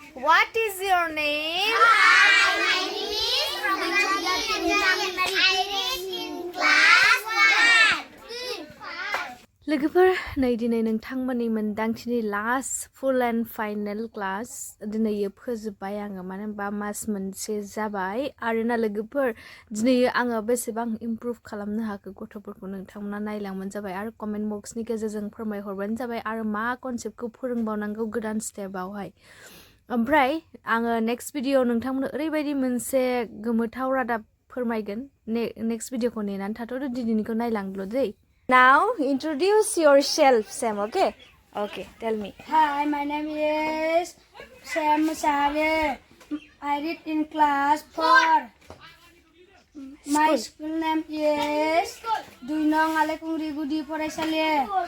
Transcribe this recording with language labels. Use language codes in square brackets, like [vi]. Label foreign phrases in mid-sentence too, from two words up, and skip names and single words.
[en] What is your name? Hi, my name is Jwbwt Gwjwnai Mwngwn. I read in class 1. [brx] लोगोफोर नै दिनै नोंथांमोननि मोनदांथिनि लास्ट [en] full and final class [brx] दिनै फोजोबबाय आङो मानो होनबा मास मोनसे जाबाय आरोना लोगोफोर दिनै आङो बेसेबां इमप्रुभ खालामनो हाखो गथ'फोरखौ नोंथांमोना नायलांबानो जाबाय आरो कमेन्ट बक्सनि गेजेरजों फोरमायहरबानो जाबाय आरो मा कनसेप्टखौ फोरोंबावनांगौ गोदान स्टेपआवहाय ओमफ्राय आङो [en] next video [brx] नोंथांमोननो ओरैबायदि मोनसे गोमोथाव रादाब फोरमायगोन [en] next video [brx] नेनानै थाथ'दो दिनैनिखौ नायलांदो दै [en] Now introduce yourself, Sam. Okay? Okay. Tell me. Hi, my name is Sam Musare. I read in class 4. My school name is Gwjwnai Mwngwn Boibw.